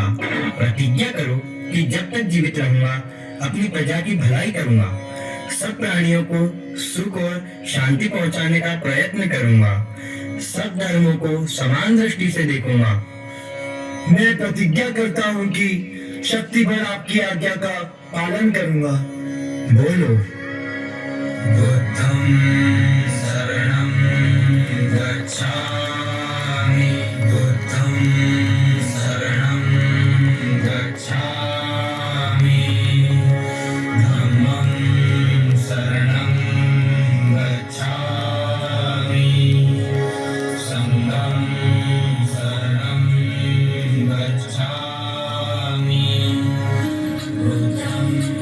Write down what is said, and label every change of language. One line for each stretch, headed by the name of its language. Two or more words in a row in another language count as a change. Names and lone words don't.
Hindi: प्रतिज्ञा करो कि जब तक जीवित रहूंगा अपनी प्रजा की भलाई करूंगा, सब प्राणियों को सुख और शांति पहुंचाने का प्रयत्न करूंगा, सब धर्मों को समान दृष्टि से देखूंगा। मैं प्रतिज्ञा करता हूं कि शक्ति भर आपकी आज्ञा का पालन करूंगा। बोलो।
Pali: बुद्धं शरणं गच्छामि, बुद्धं शरणं गच्छामि, धम्मं शरणं गच्छामि, संघं शरणं गच्छामि, बुद्धं